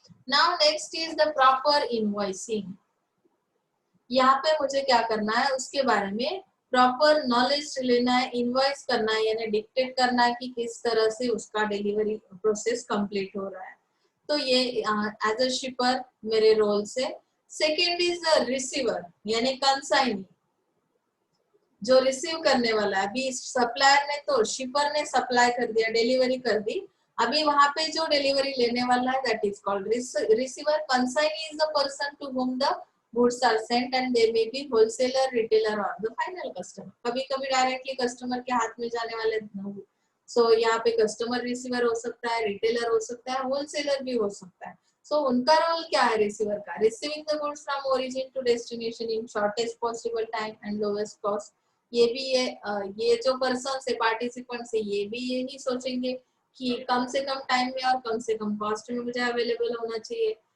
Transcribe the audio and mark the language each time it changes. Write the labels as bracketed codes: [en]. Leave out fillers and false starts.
[en] Now next is the proper invoicing. [hi] यहाँ पे मुझे क्या करना है, उसके बारे में प्रॉपर नॉलेज लेना है, इनवॉइस करना है यानी डिक्टेट करना है कि किस तरह से उसका डिलीवरी प्रोसेस कंप्लीट हो रहा है, तो ये एज अ शिपर मेरे रोल से। सेकेंड इज रिसीवर यानी कंसाइनी, जो रिसीव करने वाला है। अभी सप्लायर ने तो शिपर ने सप्लाई कर दिया, डिलीवरी कर दी, अभी वहां पे जो डिलीवरी लेने वाला है [en] That is called receiver. Consignee is the person to whom the goods are sent and they may be wholesaler, retailer or the final customer. [hi] कभी कभी डायरेक्टली कस्टमर के हाथ में जाने वाले सो यहाँ पे कस्टमर रिसीवर हो सकता है, रिटेलर हो सकता है, होलसेलर भी हो सकता है. सो उनका रोल क्या है रिसीवर का? [en] Receiving the goods from origin to destination in shortest possible time and lowest cost. [hi] ये भी ये जो पर्सन से पार्टिसिपेंट से ये भी यही सोचेंगे कि कम से कम टाइम में और कम से कम कॉस्ट में मुझे अवेलेबल होना चाहिए.